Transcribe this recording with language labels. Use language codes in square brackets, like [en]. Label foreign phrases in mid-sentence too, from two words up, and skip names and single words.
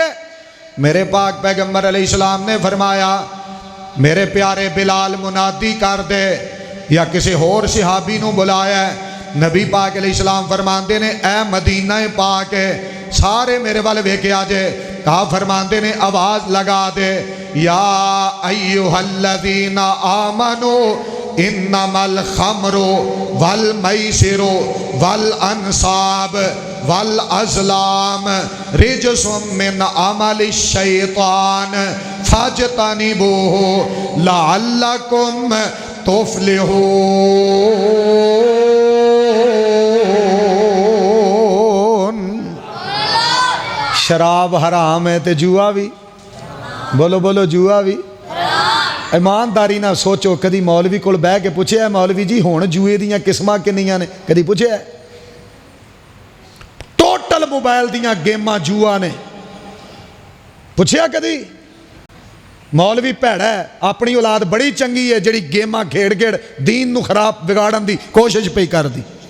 [pa] میرے پاک پیغمبر علیہ السلام نے فرمایا میرے پیارے بلال منادی کر دے، یا کسی ہور صحابی نوں بلایا. نبی پاک علیہ السلام فرماندے نیں اے مدینہ پاک اے، سارے میرے ول ویکھیا جے. کہیا فرماندے نیں آواز لگا دے, [ar] يا أيها الذين آمنوا إنما الخمر والميسر والأنصاب والأزلام رجس من عمل الشيطان فاجتنبوه لعلكم تفلحون. [pa] شراب حرام اے تے جوا وی، بولو بولو، جوا وی. ایمانداری نال سوچو, کدی مولوی کول بہہ کے پچھیا مولوی جی ہن جوئے دیاں قسماں کنیاں نیں? کدی پچھیا? ٹوٹل موبائل دیاں گیماں جوا نیں، پچھیا کدی? مولوی بھیڑا اے، اپنی اولاد بڑی چنگی اے جیہڑی گیماں کھیڈ کھیڈ دین نوں خراب بگاڑن دی کوشش پئی کردی.